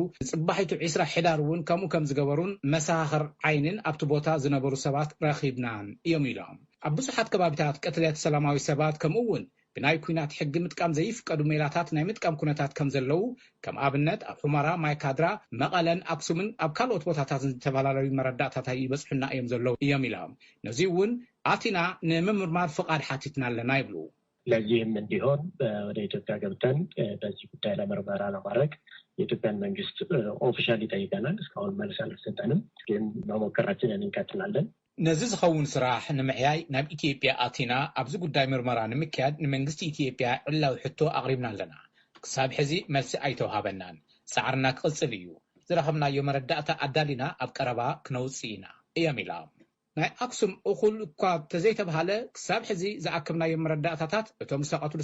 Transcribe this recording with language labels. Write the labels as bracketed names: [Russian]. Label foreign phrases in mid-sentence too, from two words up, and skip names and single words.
[Tigrinya] ጽባሒቱ 20 ሕዳር እውን ከምኡ ከም ዝገበሩን መሳኽር ዓይንን ኣብቲ ቦታ ዝነበሩ ሰባት ረኺብናን እዮም ኢሎም። ኣብ ብዙሓት ከባቢታት ቅትለት ሰላማዊ ሰባት ከምኡ እውን ብናይ ኩናት ሕጊ ምጥቃም ዘይፍቀዱ ሜላታት ናይ ምጥቃም ኩነታት ከም ዘለው ከም ኣብነት ኣብ ሑመራ፣ ማይካድራ፣ መቐለን፣ አክሱምን ኣብ ካልኦት ቦታታት ዝተፈላለዩ መረዳእታታት ይበፅሑና እዮም ዘለው እዮም ኢሎም። ነዚ እውን ኣቲና ንምምርማር ፍቃድ ሓቲትና ኣለና ይብሉ። [Amharic] ለዚህም እንዲሆን ወደ ኢትዮጵያ ገብተን በዚህ ጉዳይ ላይ ምርመራ ለማድረግ የኢትዮጵያን መንግስት ኦፊሻሊ ጠይቀናል። እስካሁን መልስ አልተሰጠንም፣ ግን መሞከራችንን እንቀጥላለን። [Tigrinya] ነዚ ዝኸውን ስራሕ ንምዕያይ ናብ ኢትዮጵያ ኣቲና ኣብዚ ጉዳይ ምርመራ ንምክያድ ንመንግስቲ ኢትዮጵያ ዕላዊ ሕቶ ኣቕሪብና ኣለና። ክሳብ ሕዚ መልሲ ኣይተውሃበናን። ፃዕርና ክቕፅል እዩ። ዝረኸብናዮ መረዳእታ ኣዳሊና ኣብ ቀረባ ክነውፅእ ኢና እዮም ኢሎም። ናይ አክሱም እኹል እኳ ተዘይተባሃለ ክሳብ ሕዚ ዝኣክብናዮ መረዳእታታት እቶም ዝተቐትሉ